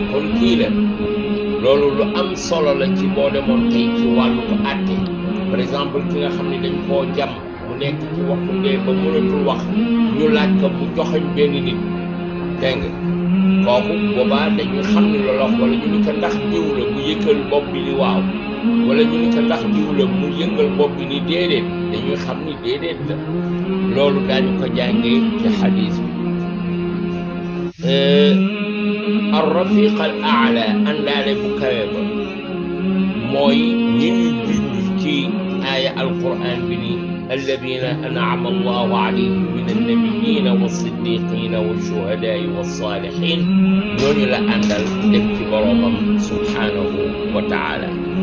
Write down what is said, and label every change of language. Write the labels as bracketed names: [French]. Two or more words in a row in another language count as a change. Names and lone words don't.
[Wolof] kon kii la loolu lu am solo la ci boo demoon tey ci wàllu ko àtte par exemple ki nga xam ne dañ koo jam mu nekk ci waxtu dee ba mënatul wax ñu laaj ko mu joxoñ benn nit dégg nga kooku boobaa dañuy xam ne loolu wax wala ñu ni ko ndax diw la mu yëkkal bopp bi ni waaw wala ñu ni ko ndax diw la mu yëngal bopp bi ni déedéet dañuy xam ni déedéet la loolu daañu ko jàngee ci xadis bi [Arabic] الرفيق الأعلى [Wolof] àndaale bu kawe ba mooy ñi ñu junj ci aaya alquran bi ni [Arabic] الذين أنعم الله عليهم من النبيين والصديقين والشهداء والصالحين [Wolof] ñooñu la àndal dem ci boroomam [Arabic] سبحانه وتعالى